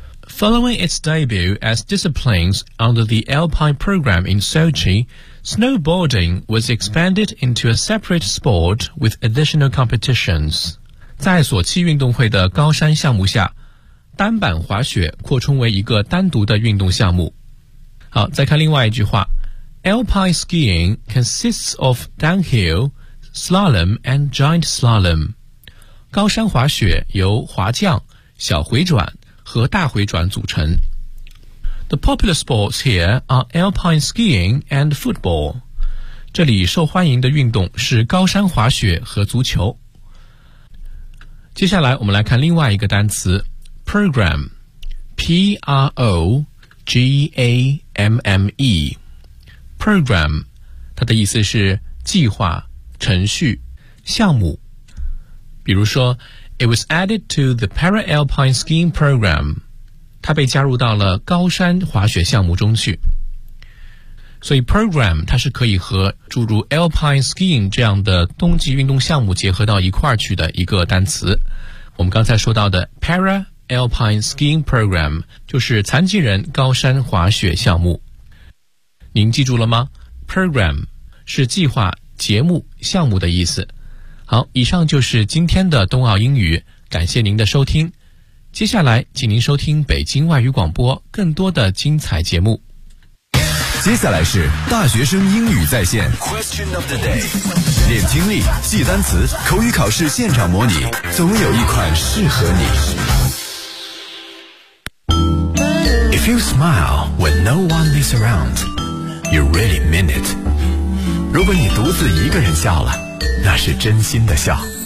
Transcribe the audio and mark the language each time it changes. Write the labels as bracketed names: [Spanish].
[English] Following its debut as disciplines under the Alpine program in Sochi, snowboarding was expanded into a separate sport with additional competitions. [Chinese] 在索契运动会的高山项目下，单板滑雪扩充为一个单独的运动项目。好，再看另外一句话， [English] Alpine skiing consists of downhill, slalom and giant slalom. [Chinese] 高山滑雪由滑降、小回转和大回转组成。 [English] The popular sports here are alpine skiing and football. [Chinese] 这里受欢迎的运动是高山滑雪和足球。接下来我们来看另外一个单词 [English] program, P-R-O-G-A-M-M-E. Program, [Chinese] 它的意思是计划、程序、项目。比如说 [English] It was added to the Para-Alpine Skiing Program. [Chinese] 它被加入到了高山滑雪项目中去。所以 Program, 它是可以和诸如 Alpine Skiing 这样的冬季运动项目结合到一块去的一个单词。我们刚才说到的 Para-Alpine Skiing Program 就是残疾人高山滑雪项目。您记住了吗？ [English] Program [Chinese] 是计划、节目、项目的意思。好，以上就是今天的冬奥英语，感谢您的收听。接下来请您收听北京外语广播更多的精彩节目。接下来是大学生英语在线 [English] Question of the day， [Chinese] 练听力、记单词、口语考试现场模拟，总有一款适合你。 [English] If you smile when no one is aroundYou really mean it. [Chinese] 如果你独自一个人笑了，那是真心的笑。